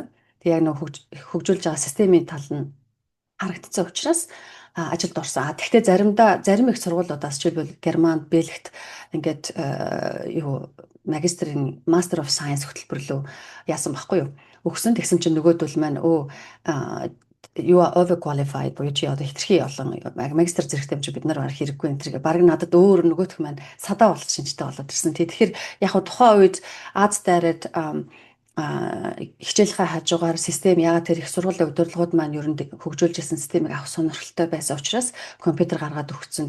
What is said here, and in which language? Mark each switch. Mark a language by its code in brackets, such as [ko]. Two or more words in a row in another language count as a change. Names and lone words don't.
[mn] Тэг яг нөгөө хөгжүүлж байгаа системийн тал нь харагдсан учраас ажилд орсон. Тэгтээ зарим их сургуулиудаас жишээлбэл Германд, Бельгт ингээд магистрийн [en] Master of Science [mn] хөтөлбөр рүү яасан баггүй юу? Өгсөн тэгсэн чинь нөгөөдөл маань [en] you are overqualified [mn] буюу чи одоо хэтэрхий олон магистр зэрэгтэй юм чи бид нар барах хэрэггүй энэ тэрэг баг надад өөр нөгөөх маань садаа болчих шинжтэй болоод ирсэн. Тэгэхээр яг хуу тухайн үед Аз дайраад хичээлийнхаа хажуугаар систем яагаад тэр их сургуулийн удирдлагууд маань ер нь хөгжүүлж ирсэн системийг авах сонирхолтой байсан учраас компьютер гаргаад өгсөн.